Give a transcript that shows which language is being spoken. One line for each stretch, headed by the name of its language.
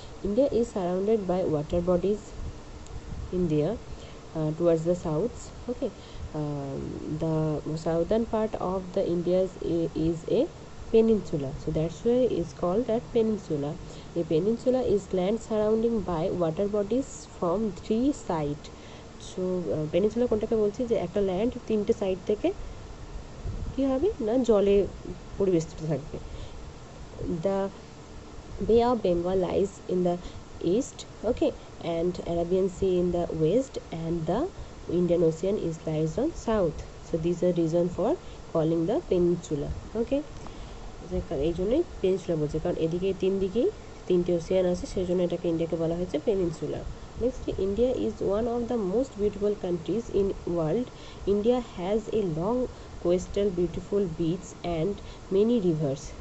English: India is surrounded by water bodies in there towards the south. Okay, the southern part of the India is a peninsula, so that's why it's called that peninsula. A peninsula is land surrounding by water bodies from 3 sides.
Bangla: So peninsula কোনটাকে বলছি, যে একটা land 3টে side থেকে কি হবে না জলে পরিবেষ্টিত থাকবে.
English: The Bay of Bengal lies in the east, okay, and Arabian Sea in the west, and the Indian Ocean is lies on south. So these are reason for calling the peninsula.
Bangla: Okay, এই জন্যই peninsula বলছে, কারণ এদিকে তিনটে Ocean আছে, সেই জন্য এটাকে ইন্ডিয়াকে বলা হয়েছে peninsula.
English: Next, India is one of the most beautiful countries in world. India has a long coastal beautiful beach and many rivers.